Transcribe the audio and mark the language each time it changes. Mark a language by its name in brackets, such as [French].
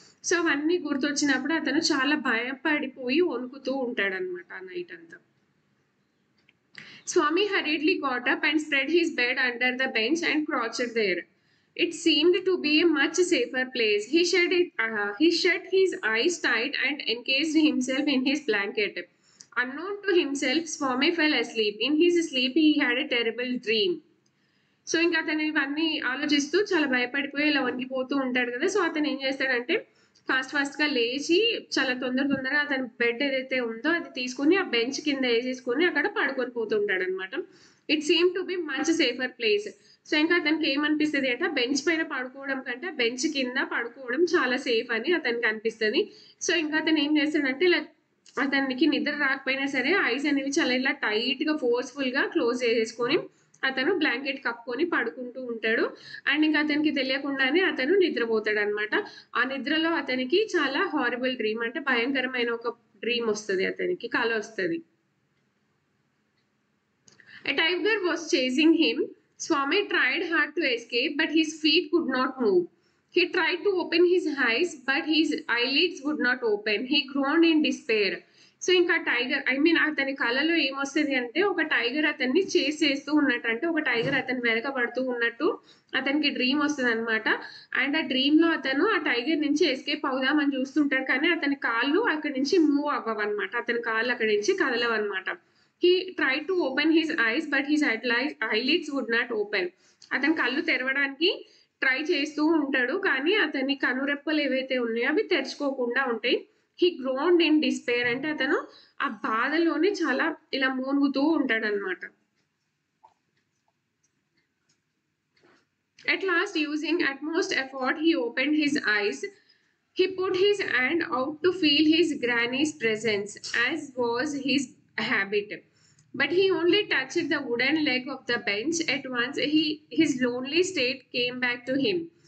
[Telugu] So అవన్నీ గుర్తొచ్చినప్పుడు అతను చాలా భయపడిపోయి వణుకుతూ ఉంటాడనమాట ఆ నైట్ అంతా. [English] Swami hurriedly got up and spread his bed under the bench and crouched there. It seemed to be a much safer place. He shut his eyes tight and encased himself in his blanket. Unknown to himself, Swami fell asleep. In his sleep, he had a terrible dream. [Telugu] So ఇంకా అతను ఇవన్నీ ఆలోచిస్తూ చాలా భయపడిపోయి ఇలా వణికిపోతూ ఉంటాడు కదా. సో అతను ఏం చేస్తాడంటే, ఫాస్ట్గా లేచి చాలా తొందరగా అతని బెడ్ ఏదైతే ఉందో అది తీసుకొని ఆ బెంచ్ కింద వేసేసుకొని అక్కడ పడుకొని పోతుంటాడు అనమాట. [English] It seem to be much safer place. [Telugu] So ఇంకా అతనికి ఏమనిపిస్తుంది అంటే, బెంచ్ పైన పడుకోవడం కంటే బెంచ్ కింద పడుకోవడం చాలా సేఫ్ అని అతనికి అనిపిస్తుంది. సో ఇంకా అతను ఏం చేస్తాడంటే, ఇలా అతనికి నిద్ర రాకపోయినా సరే ఐస్ అనేవి చాలా ఇలా టైట్గా ఫోర్స్ఫుల్గా క్లోజ్ చేసేసుకొని అతను బ్లాంకెట్ కప్పుకొని పడుకుంటూ ఉంటాడు. అండ్ ఇంకా అతనికి తెలియకుండానే అతను నిద్రపోతాడు అనమాట. ఆ నిద్రలో అతనికి చాలా హారిబుల్ డ్రీమ్, అంటే భయంకరమైన ఒక డ్రీమ్ వస్తుంది, అతనికి కల వస్తుంది. [English] A tiger was chasing him. Swami tried hard to escape, but his feet could not move. He tried to open his eyes, but his eyelids would not open. He groaned in despair. [Telugu] So ఇంకా tiger అతని కళలో ఏమొస్తుంది అంటే ఒక tiger అతన్ని చేస్ చేస్తూ ఉన్నట్టు, అంటే ఒక టైగర్ అతని వెనకబడుతూ ఉన్నట్టు అతనికి డ్రీమ్ వస్తుంది అనమాట. అండ్ ఆ డ్రీమ్ లో అతను ఆ టైగర్ నుంచి ఎస్కేప్ అవుదామని చూస్తుంటాడు, కానీ అతని కాళ్ళు అక్కడి నుంచి మూవ్ అవ్వవన్నమాట, అతని కాళ్ళు అక్కడి నుంచి కదలవన్నమాట. [English] He tried to open his eyes, but his eyelids would not open. [Telugu] అతని కళ్ళు తెరవడానికి ట్రై చేస్తూ ఉంటాడు, కానీ అతని కనురెప్పలు ఏవైతే ఉన్నాయో అవి తెరుచుకోకుండా ఉంటాయి. [English] he groaned in despair, [Telugu] అంటే అతను ఆ బాధలోనే చాలా ఇలా మూనుగుతూ ఉంటాడు అనమాట. [English] At last, using utmost effort, he opened his eyes. He put his hand out to feel his granny's presence, as was his habit. But he only touched the wooden leg of the bench. At once, his lonely state came back to him.